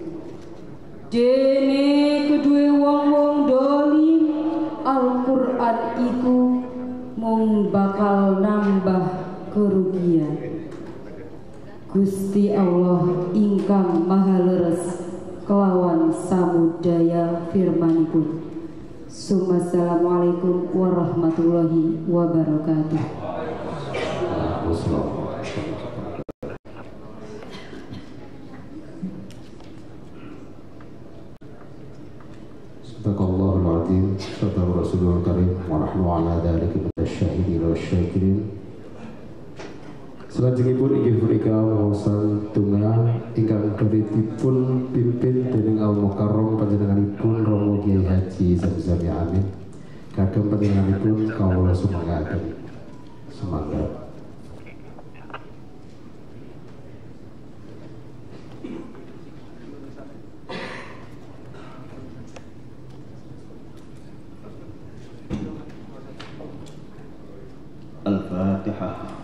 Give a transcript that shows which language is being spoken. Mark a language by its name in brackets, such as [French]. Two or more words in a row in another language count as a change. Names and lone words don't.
[Javanese] Dene kedue wong-wong dolim Al-Quran iku mung bakal nambah kerugian. Gusti Allah ingkang maha leres kelawan samudaya firmanipun. [Arabic] السلام عليكم ورحمة الله وبركاته. صدق الله العظيم، صدق رسوله الكريم، ونحن على ذلك من الشاهدين والشاكرين. [Javanese] Salajengipun inggih punika wawasan tunggal ingkang badhe dipun pimpin dening Al Mukarram panjenenganipun Romo Kiai Haji Samsuri Amin. Kagem panjenenganipun kawula sumanggaken. Semangat. Al-Fatihah.